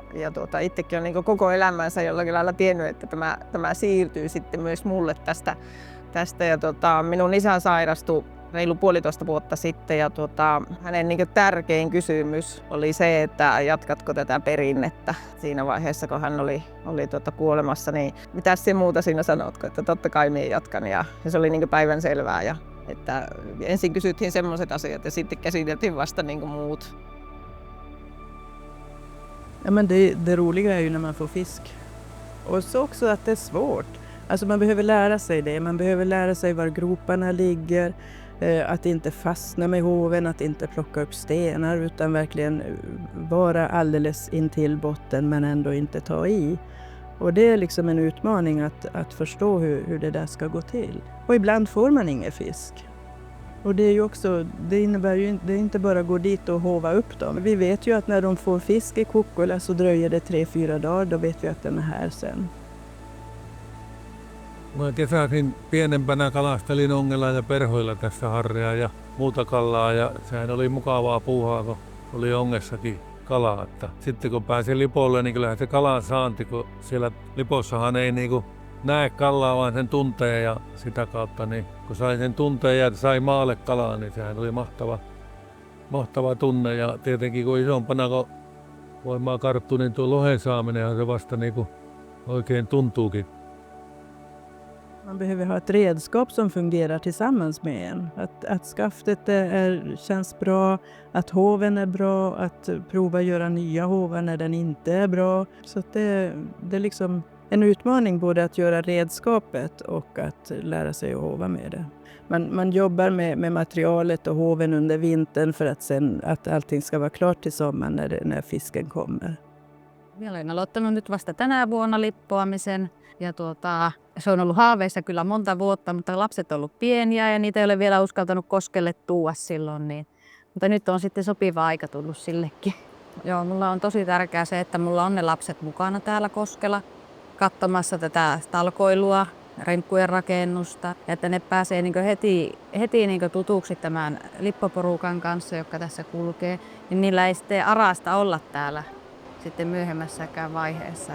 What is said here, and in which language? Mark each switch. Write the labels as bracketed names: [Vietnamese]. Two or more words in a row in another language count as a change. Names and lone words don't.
[Finnish] itsekin on koko elämänsä jollakin lailla tiennyt, että tämä siirtyy sitten myös mulle tästä ja minun isä sairastui reilu 1,5 vuotta sitten ja hänen tärkein kysymys oli se, että jatkatko tätä perinnettä siinä vaiheessa, kun hän oli kuolemassa, niin mitä se muuta siinä sanotko, että totta kai minä jatkan ja se oli päivänselvää ja että ensin kysyttiin semmoiset asiat ja sitten käsiteltiin vasta muut. [Swedish] Ja, men det roliga är ju när man får fisk. Och så också att det är svårt. Alltså man behöver lära sig det. Man behöver lära sig var groparna ligger. Att inte fastna med hoven, att inte plocka upp stenar utan verkligen vara alldeles intill botten men ändå inte ta i. Och det är liksom en utmaning att förstå hur det där ska gå till. Och ibland får man ingen fisk. Och det är ju också, det innebär ju det är inte bara att gå dit och hova upp dem. Vi vet ju att när de får fisk i Kokkola så dröjer det 3-4 dagar, då vet vi att den är här sen. [Finnish] Mä kesäisin pienempänä kalastelin ongella ja perhoilla tässä harrea ja muuta kalaa ja sehän oli mukavaa puuhaa, kun oli ongessakin kalaa. Että sitten kun pääsi Lipolle, niin kyllähän se kalan saanti, kun siellä Lipossahan ei niinku näe kalaa, vaan sen tuntee ja sitä kautta, niin kun sai sen tunteen ja sai maalle kalaa, niin sehän oli mahtava tunne. Ja tietenkin kun isompana kun voimaa karttuu, niin tuo lohen saaminenhan se vasta niinku oikein tuntuukin. [Swedish] Man behöver ha ett redskap som fungerar tillsammans med en. Att skaftet känns bra, att hoven är bra, att prova göra nya hovar när den inte är bra. Så att det är liksom en utmaning både att göra redskapet och att lära sig att hova med det. Man jobbar med materialet och hoven under vintern för att allting ska vara klart till sommaren när fisken kommer. [Finnish] Minä olen aloittanut nyt vasta tänä vuonna lippoamisen ja se on ollut haaveissa kyllä monta vuotta, mutta lapset on ollut pieniä ja niitä ei ole vielä uskaltanut koskelle tuua silloin. Mutta nyt on sitten sopiva aika tullut sillekin. Joo, mulla on tosi tärkeää se, että mulla on ne lapset mukana täällä koskella katsomassa tätä talkoilua, remppujen rakennusta ja että ne pääsee heti tutuksi tämän lippoporukan kanssa, joka tässä kulkee, niin niillä ei sitten arasta olla täällä sitten myöhemmässäkään vaiheessa.